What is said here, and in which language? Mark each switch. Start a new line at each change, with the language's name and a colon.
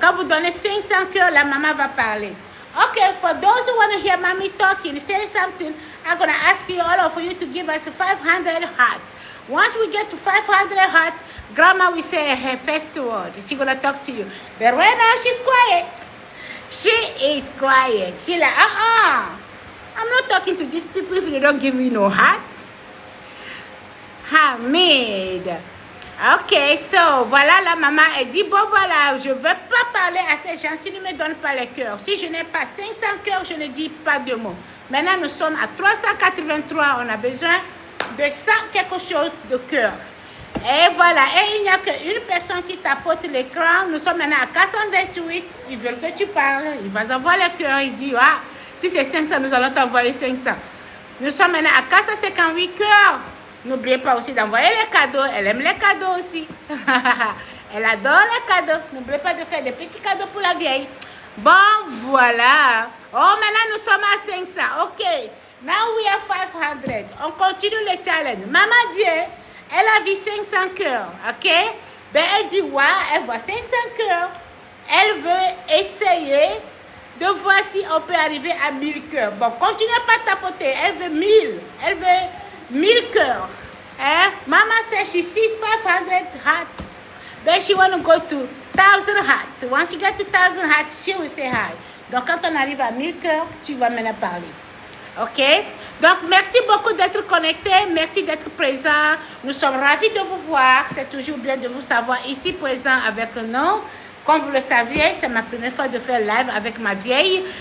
French: Quand vous donnez 500 cœurs, la maman va parler.
English: Okay, for those who want to hear mommy talking, say something, I'm going to ask you, all of you, to give us 500 hearts. Once we get to 500 hearts, grandma will say her first word. She's going to talk to you. But right now, she's quiet. She is quiet. She's like, I'm not talking to these people if they don't give me no heart. Hamid.
French: Ok, so, voilà, la maman, elle dit, bon, voilà, je ne veux pas parler à ces gens s'ils ne me donnent pas les cœurs. Si je n'ai pas 500 cœurs, je ne dis pas de mots. Maintenant, nous sommes à 383, on a besoin de 100 quelque chose de cœur. Et voilà, et il n'y a qu'une personne qui tapote l'écran. Nous sommes maintenant à 428, ils veulent que tu parles, il va avoir le cœur, il dit, ah, si c'est 500, nous allons t'envoyer 500. Nous sommes maintenant à 458 cœurs. N'oubliez pas aussi d'envoyer les cadeaux. Elle aime les cadeaux aussi. Elle adore les cadeaux. N'oubliez pas de faire des petits cadeaux pour la vieille. Bon, voilà. Oh, maintenant nous sommes à 500. OK.
English: Now we are 500.
French: On continue le challenge. Maman dit, Elle a vu 500 cœurs, ok? Ben, elle dit, ouais, elle voit 500 cœurs. Elle veut essayer de voir si on peut arriver à 1000 cœurs. Bon, continuez pas à tapoter. Elle veut 1000. Elle veut 1000 cœurs. Hein?
English: Mama said she sees 500 hearts. Then she want to go to 1000 hearts. Once you get to 1000 hearts, she will say hi.
French: Donc, quand on arrive à 1000 cœurs, tu vas maintenant parler. OK? Donc, merci beaucoup d'être connecté. Merci d'être présent. Nous sommes ravis de vous voir. C'est toujours bien de vous savoir ici présent avec nous. Comme vous le saviez, c'est ma première fois de faire live avec ma vieille.